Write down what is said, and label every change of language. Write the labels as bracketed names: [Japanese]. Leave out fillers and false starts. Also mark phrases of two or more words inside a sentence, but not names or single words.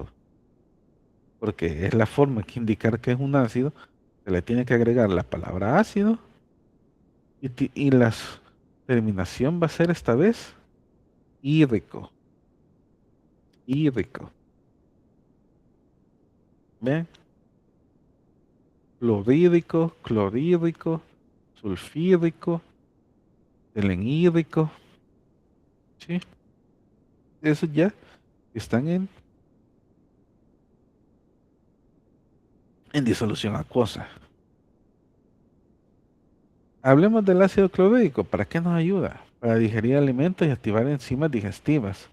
[Spanish] Porque es la forma que indicar que es un ácido. Se le tiene que agregar la palabra ácido. Y la terminación va a ser esta vez hídrico. ¿Ven? Fluorídrico, clorhídrico, sulfídrico, selenhídrico. ¿Sí? Esos ya están en disolución acuosa. Hablemos del ácido clorhídrico. ¿Para qué nos ayuda? Para digerir alimentos y activar enzimas digestivas.